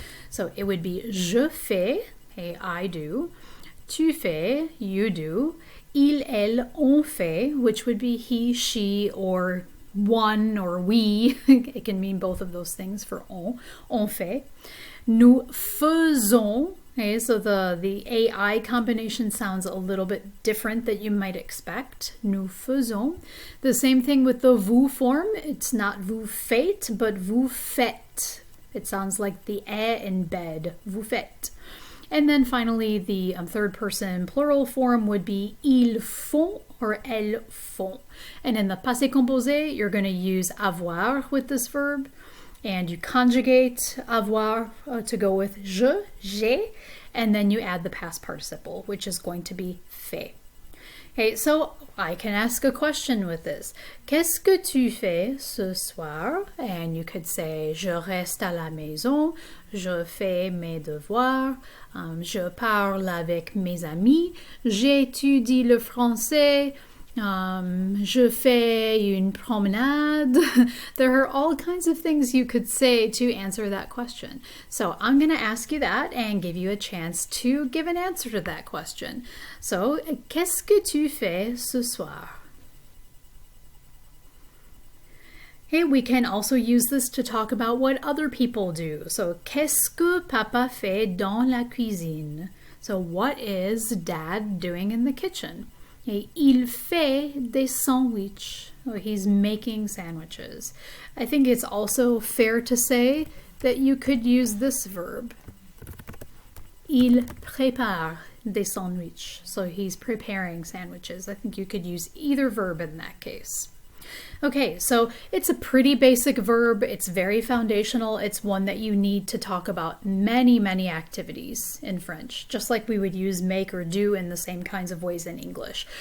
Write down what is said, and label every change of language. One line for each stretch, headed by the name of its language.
English: So it would be je fais, hey, I do, tu fais, you do, il, elle, on fait, which would be he, she, or one or we. It can mean both of those things for on fait. Nous faisons. Okay, so the AI combination sounds a little bit different than you might expect. Nous faisons. The same thing with the vous form. It's not vous faites, but vous faites. It sounds like the eh in bed. Vous faites. And then finally, the third person plural form would be ils font or elles font. And in the passé composé, you're going to use avoir with this verb. And you conjugate avoir to go with je, j'ai, and then you add the past participle, which is going to be fait. Okay, so I can ask a question with this.
French: Qu'est-ce que tu fais ce soir?
English: And you could say,
French: je reste à la maison, je fais mes devoirs, je parle avec mes amis, j'étudie le français, je fais une promenade.
English: There are all kinds of things you could say to answer that question. So I'm going to ask you that and give you a chance to give an answer to that question.
French: So, qu'est-ce que tu fais ce soir?
English: Okay, we can also use this to talk about what other people do.
French: So, qu'est-ce que papa fait dans la cuisine?
English: So, what is dad doing in the kitchen?
French: Okay, il fait des sandwichs.
English: So he's making sandwiches. I think it's also fair to say that you could use this verb.
French: Il prépare des sandwichs.
English: So he's preparing sandwiches. I think you could use either verb in that case. Okay, so it's a pretty basic verb. It's very foundational. It's one that you need to talk about many, many activities in French, just like we would use make or do in the same kinds of ways in English.